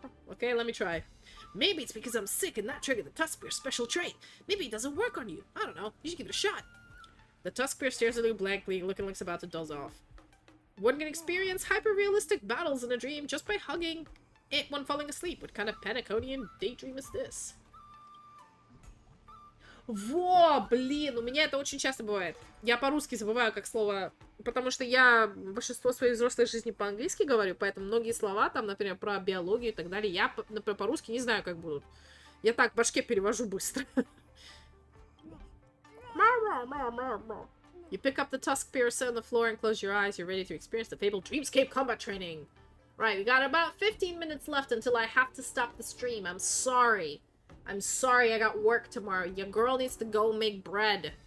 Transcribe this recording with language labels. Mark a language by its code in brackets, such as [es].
[en] Okay, let me try. Maybe it's because I'm sick and that triggered the tusk bear's special trait. Maybe it doesn't work on you. I don't know. You should give it a shot. The tusk bear stares at you blankly, looking like it's about to doze off. One can experience hyper-realistic battles in a dream just by hugging it when falling asleep. What kind of Paniconian daydream is this? [ru] Во, блин, у меня это очень часто бывает. Я по-русски забываю как слово, потому что я большинство своей взрослой жизни по-английски говорю, поэтому многие слова, там, например, про биологию и так далее, я, например, по-русски не знаю, как будут. Я так в башке перевожу быстро. [en] You pick up the tusk bear, sit on the floor, and close your eyes. You're ready to experience the fabled Dreamscape combat training. Right, we got about 15 minutes left until I have to stop the stream. I'm sorry. I'm sorry, I got work tomorrow. Your girl needs to go make bread.